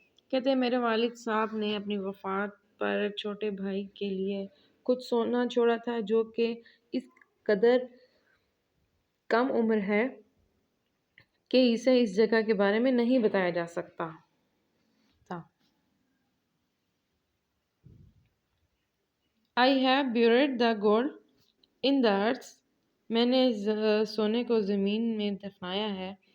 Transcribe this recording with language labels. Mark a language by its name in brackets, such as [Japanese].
[Urdu] کہتے ہیں میرے والد صاحب نے اپنی وفات پر چھوٹے بھائی کے لیے کچھ سونا چھوڑا تھا جو کہ اس قدر کم عمر ہے کہ اسے اس جگہ کے بارے میں نہیں بتایا جا سکتا تھا. [English] I have buried the gold in the earth. [Urdu] میں نے سونے کو زمین میں دفنایا ہے.